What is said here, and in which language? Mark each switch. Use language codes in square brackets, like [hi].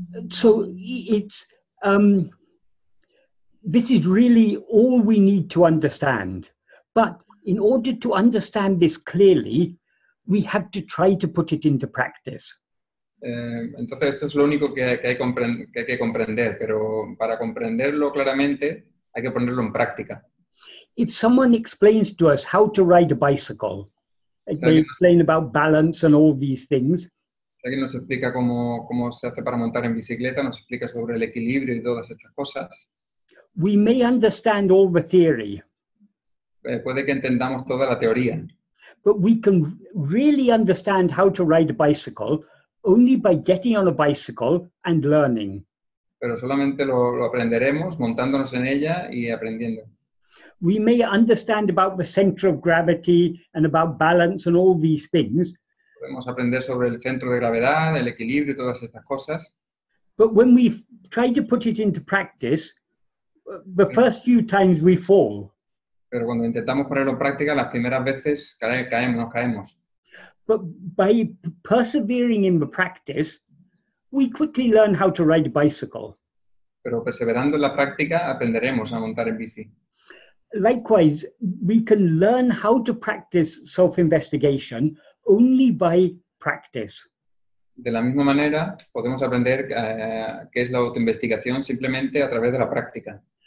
[en] So it's this is really all we need to understand. But in order to understand this clearly, we have to try to put it into practice. [es] Entonces esto es lo único que hay que comprender, pero para comprenderlo claramente hay que ponerlo en práctica. [en] If someone explains to us how to ride a bicycle, they explain about balance and all these things. [es] Alguien nos explica cómo se hace para montar en bicicleta, nos explica sobre el equilibrio y todas estas cosas. [en] We may understand all the theory. [es] Puede que entendamos toda la teoría. [en] But we can really understand how to ride a bicycle only by getting on a bicycle and learning. [es] Pero solamente lo aprenderemos montándonos en ella y aprendiendo. [en] We may understand about the center of gravity and about balance and all these things. [es] Podemos aprender sobre el centro de gravedad, el equilibrio y todas estas cosas. [en] But when we try to put it into practice, the first few times we fall. [es] Pero cuando intentamos ponerlo en práctica, las primeras veces nos caemos. [en] But by persevering in the practice, we quickly learn how to ride a bicycle. [es] Pero perseverando en la práctica, aprenderemos a montar en bici. [en] Likewise, we can learn how to practice self-investigation only by practice. [es] De la misma manera, podemos aprender qué es la autoinvestigación simplemente a través de la práctica.